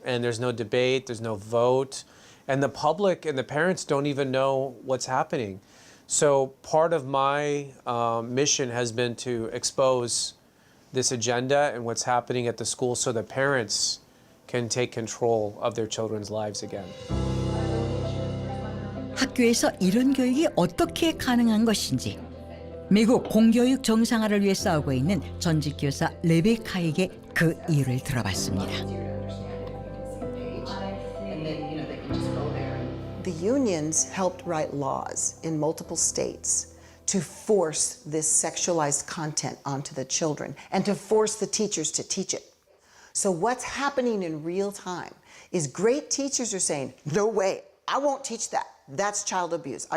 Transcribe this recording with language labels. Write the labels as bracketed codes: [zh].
[en] And there's no debate, there's no vote. And the public and the parents don't even know what's happening. So part of my mission has been to expose this agenda and what's happening at the school so the parents can take control of their children's lives again. [ko] 학교에서 이런 교육이 어떻게 가능한 것인지 미국 공교육 정상화를 위해 싸우고 있는 전직 교사 레베카에게 그 이유를 들어봤습니다. [en] The unions helped write laws in multiple states to force this sexualized content onto the children and to force the teachers to teach it. So what's happening in real time is great teachers are saying, no way, I won't teach that. That's child abuse.